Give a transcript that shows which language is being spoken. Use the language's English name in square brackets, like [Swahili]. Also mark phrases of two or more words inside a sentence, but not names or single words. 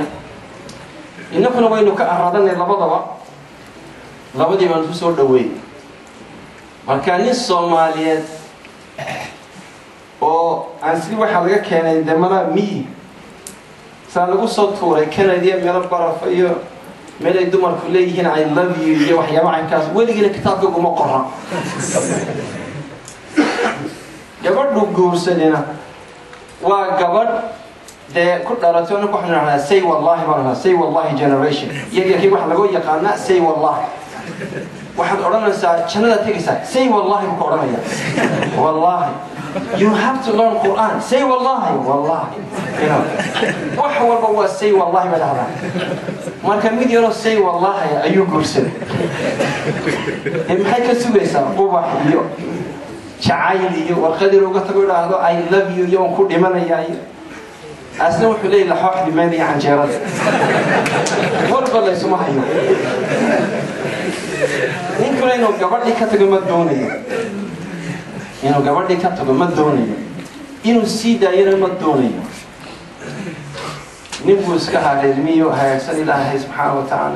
[Somali] innakuna waynu ka aradanay labadii baan isu soo dhaweeyey. marka nin Soomaaliyeed oo aan sidii waxaa laga keenay demana miyi saa lagu soo tuuray Canada meelo baraf iyo meel ay dumarku leeyihiin [English] I love you [Somali] iyo waxyaabo caynkaas weligiina kitaabka kuma qoran. gabadhu guursadina waa gabadh dee ku dhalatay oo waxaan rahnaa say wallahi baan say wallahi generation. iyaga waxa lagu yaqaanaa say wallahi. waxaad odhanaysaa jannada tegaysaa say wallahi ku odhanaya. [English] wallahi you have to learn Quran. [Somali] say wallahi wax walba waa say wallahi baa dhahdaa. marka mid yaro say wallahi ayuu guursaday. maxay ka sugaysaa ubax iyo jacayl iyo warqadii uga tago idhaahdo [English] I love you [Somali] iyo ku dhimanayaa iyo asna wuxuu leeyahay laxooxdii meel iyo canjeerada warba la isuma hayo. ninkuna inuu gabadhii ka tago ma doonayo. inuu sii daayana ma doonayo. nin buu iska hareermiyo hagaagsan ilaahay [Arabic] سبحانه وتعالى.